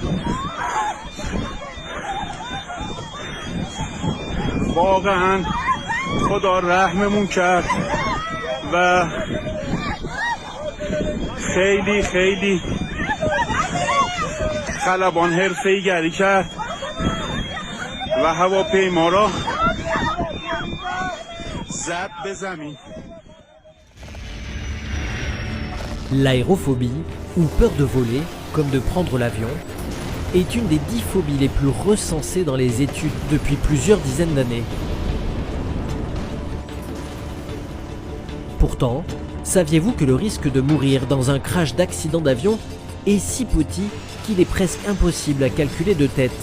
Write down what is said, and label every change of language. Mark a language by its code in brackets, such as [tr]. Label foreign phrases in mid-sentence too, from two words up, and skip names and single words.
[fa] واقعا خدا رحممون کرد و خیلی خیلی خلبان حرفه‌ای گری کرد و هواپیما را زد به زمین. [fr] L'aérophobie, ou peur de voler, comme de prendre l'avion, est une des 10 phobies les plus recensées dans les études depuis plusieurs dizaines d'années. Pourtant, saviez-vous que le risque de mourir dans un crash d'accident d'avion est si petit qu'il est presque impossible à calculer de tête?